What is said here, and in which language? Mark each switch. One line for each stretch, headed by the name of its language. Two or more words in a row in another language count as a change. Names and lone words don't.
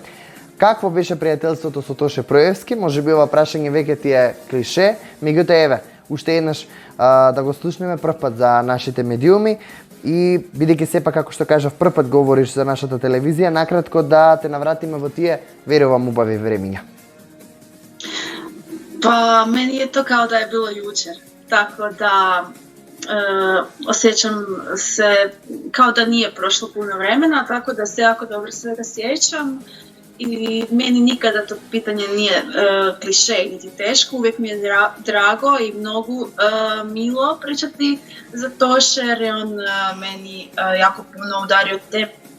Macedonian: Какво беше пријателството со Тоше Проевски? Може би ова прашање веќе ти е клише, меѓутоа еве, уште еднаш да го слушнеме прв пат за нашите медиуми и бидејќи сепак, како што кажав, прв пат говориш за нашата телевизија, накратко да те навратиме во тие, верувам, убави времиња.
Croatian: Pa meni je to kao da je bilo jučer, tako da osjećam se kao da nije prošlo puno vremena, tako da se jako dobro svega sjećam i meni nikada to pitanje nije kliše niti teško, uvijek mi je drago i mnogo milo pričati za Toše jer je on meni jako puno udario te